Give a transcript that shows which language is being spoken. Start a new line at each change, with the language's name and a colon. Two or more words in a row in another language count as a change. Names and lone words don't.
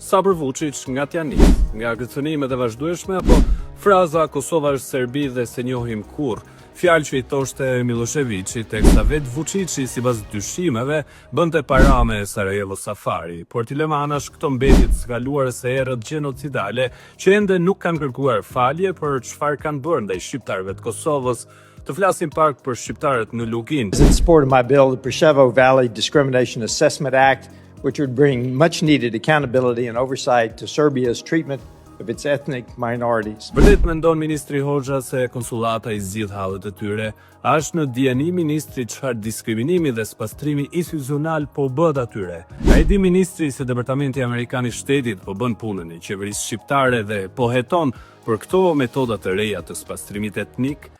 Albanian: Sa për Vučić nga t'ja nis, nga kërcënimet e vazhdueshme apo fraza Kosova është Serbi dhe se njohim kurrë, fjalë që i thoshte Miloševići, teksa vetë Vučići sipas dyshimeve bënte para me Sarajevo Safari, por Tilemanash këto mbetjet skaluar se erët gjenocidale që ende nuk kanë kërkuar falje për çfarë kanë bërë ndaj shqiptarëve të Kosovës. Të flasim pak për shqiptarët në Lukin.
English: In support of my bill, the Preševo Valley Discrimination Assessment Act, which would bring much needed accountability and oversight to Serbia's treatment of its ethnic minorities.
Albanian: Vërtet mendon ministri Hoxha se konsulata i zgjidh hallet e tyre, është në dieni ministri çfarë diskriminimi dhe spastrimi institucional po bëhet atyre. Ai di ministri se Departamenti Amerikan i Shtetit po bën punën e qeverisë shqiptare dhe po heton për këto metoda të reja të spastrimit etnik.